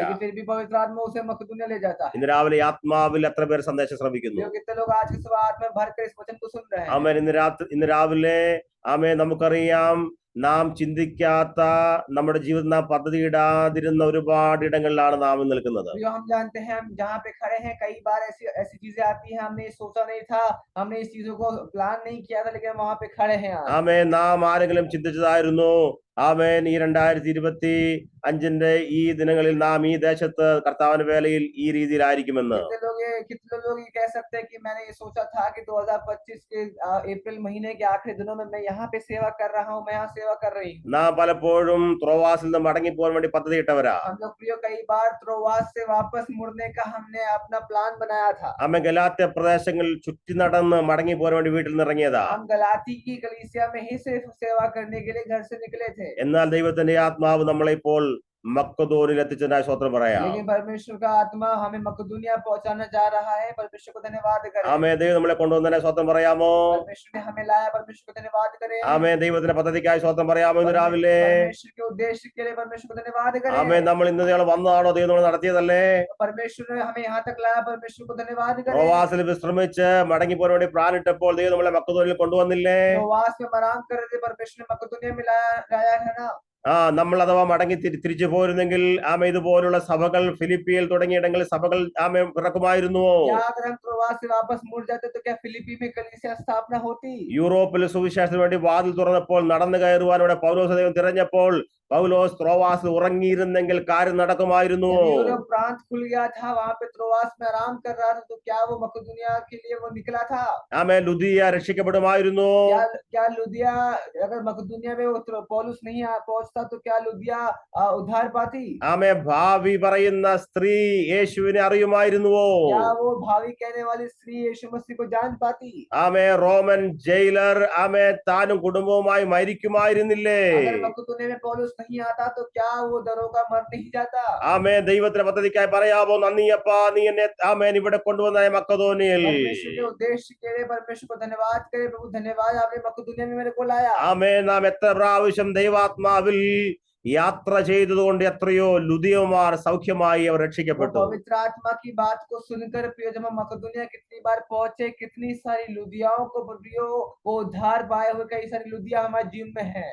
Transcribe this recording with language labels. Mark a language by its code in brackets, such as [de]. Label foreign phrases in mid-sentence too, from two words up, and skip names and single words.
[hi] लेकिन फिर भी पवित्र आत्मा उसे मकदूनिया ले जाता है। [ml] ഇന്ന് രാവിലെ ഈ ആത്മാവിൽ എത്ര പേർ സന്ദേശം ശ്രവിക്കുന്നു? [hi] जो कितने लोग आज की सुबह आत्मा में भर कर इस वचन को सुन रहे हैं। [ml] ആമേൻ ഇന്ന് രാവിലെ ആമേൻ നമുക്കറിയാം നാം ചിന്തിക്കാത്ത നമ്മുടെ ജീവിതം നാം പദ്ധതി ഇടാതിരുന്ന ഒരുപാട് ഇടങ്ങളിലാണ് നാം നിൽക്കുന്നത്. [hi] जो हम जानते हैं, हम जहाँ पे खड़े हैं, कई बार ऐसी चीजें आती हैं, हमने सोचा नहीं था, हमने इस चीजों को प्लान नहीं किया था, लेकिन हम वहाँ पे खड़े हैं आज। [ml] ആമേൻ നാം ആരെങ്കിലും ചിന്തിച്ചതായിരുന്നു ആമേൻ ഈ 2025 ഈ ദിനങ്ങളിൽ നാം ഈ ദേശത്ത് കർത്താവിന്റെ വേലയിൽ ഈ രീതിയിലായിരിക്കുമെന്ന്? [hi] कितने लोग ये कह सकते हैं कि मैंने ये सोचा था कि 2025 के अप्रैल महीने के आखिरी दिनों में मैं यहाँ पे सेवा कर रहा हूँ, मैं यहाँ सेवा कर रही हूँ। [ml] നാം പലപ്പോഴും ത്രോവാസിൽ നിന്ന് മടങ്ങിപ്പോകാൻ വേണ്ടി പദ്ധതി ഇട്ടവരാ. [hi] हम लोग प्रियो कई बार त्रोवास से वापस मुड़ने का हमने अपना प्लान बनाया था। [ml] ആമേൻ ഗലാത്യ പ്രദേശങ്ങളിൽ ചുറ്റി നടന്ന് മടങ്ങിപ്പോകാൻ വേണ്ടി വീട്ടിൽ നിന്ന് ഇറങ്ങിയതാ. [hi] हम गलाती की कलीसिया में ही सिर्फ सेवा करने के लिए घर से निकले थे। [ml] എന്നാൽ ദൈവത്തിന്റെ ആത്മാവ് നമ്മളെ ഇപ്പോൾ മക്കദോനിൽ എത്തിച്ചതിനായി സ്തോത്രം പറയാം. [hi] लेकिन परमेश्वर का आत्मा हमें मकदूनिया पहुंचाना जा रहा है। परमेश्वर को धन्यवाद करें। [ml] ആമേൻ ദൈവം നമ്മളെ കൊണ്ടുവന്നതിനായി സ്തോത്രം പറയാമോ? [hi] परमेश्वर ने हमें लाया, परमेश्वर को धन्यवाद करें। [ml] ആമേൻ ദൈവത്തിന്റെ പദ്ധതിക്കായി സ്തോത്രം പറയാമോ? ഇന്ന് രാവിലെ [hi] परमेश्वर के उद्देश्य के लिए परमेश्वर को धन्यवाद करें। [ml] ആമേൻ നമ്മൾ ഇന്ന് വന്നതാണോ? ദൈവം നമ്മൾ നടത്തിയതല്ലേ? [hi] परमेश्वर ने हमें यहाँ तक लाया, परमेश्वर को धन्यवाद करें। [ml] പ്രവാസിൽ വിശ്രമിച്ച് മടങ്ങിപ്പോകാൻ വേണ്ടി പ്ലാൻ ഇട്ടപ്പോൾ ദൈവം നമ്മളെ മക്കദോനിൽ കൊണ്ടുവന്നില്ലേ? [hi] प्रवास में आराम कर रहे थे, परमेश्वर ने मकदूनिया में लाया है ना। [ml] നമ്മൾ अथवा മടങ്ങി തിരിച്ചു പോരുന്നെങ്കിൽ ആമ ഇതുപോലുള്ള സഭകൾ ഫിലിപ്പിയിൽ തുടങ്ങിയ ഇടങ്ങളിൽ സഭകൾ ആമ ഇറക്കുമായിരുന്നുവോ? [hi] अगर हम प्रवास से वापस मुड़ जाते तो क्या फिलिपी में कलीसिया स्थापना होती? [ml] യൂറോപ്പിൽ സുവിശേഷത്തിന് വേണ്ടി വാതിൽ തുറന്നപ്പോൾ നടന്നു കയറുവാൻ ഇവിടെ പൗലോസ് ദൈവം തിരഞ്ഞപ്പോൾ പൗലോസ് ത്രോവാസിൽ ഉറങ്ങിയിരുന്നെങ്കിൽ കാര്യം നടക്കുമായിരുന്നുവോ? [hi] यूरोप प्रांत खुल गया था, वहाँ पे त्रोवास में आराम कर रहा था, तो क्या वो मकदूनिया के लिए वो निकला था? [ml] ആമേ ലുദിയ രക്ഷിക്കപ്പെടുമായിരുന്നു? [hi] क्या लुदिया, अगर मकदूनिया में वो पौलुस नहीं पहुंचता तो क्या लुदिया उद्धार पाती? [ml] ആമേ ഭാവി പറയുന്ന സ്ത്രീ യേശുവിനെ അറിയുമായിരുന്നുവോ? [hi] क्या वो भावी कहने वाली स्त्री यीशु मसीह को जान पाती? [ml] ആമേ റോമൻ ജയിലർ ആമേ താനും കുടുംബവുമായി മരിക്കുമായിരുന്നില്ലേ? [hi] अगर मकदूनिया में पौलुस नहीं आता तो क्या वो दरोगा मर नहीं जाता? [ml] ആമേ ദൈവത്തിന്റെ പദ്ധതിക്കായി പറയാമോ? നന്ദിയപ്പാ, നീ എന്നെ ആമേൻ ഇവിടെ കൊണ്ടുവന്ന മക്കദോനിയിൽ. [hi] परमेश्वर के उद्देश्य के लिए परमेश्वर को धन्यवाद करे। प्रभु धन्यवाद, आपने मकदूनिया में मेरे को लाया। [ml] ആമേൻ നാം എത്ര പ്രാവശ്യം ദൈവാത്മാവിൽ യാത്ര ചെയ്തതുകൊണ്ട് എത്രയോ ലുദിയമാർ സൗഖ്യമായി അവർ രക്ഷിക്കപ്പെട്ടു. [hi] पवित्र आत्मा की बात को सुनकर प्रियो, जब हम मकदूनिया कितनी बार पहुंचे, कितनी सारी लुदियाओं को प्रियो वो उद्धार पाए हुए कई सारी लुदिया हमारे जीवन में है।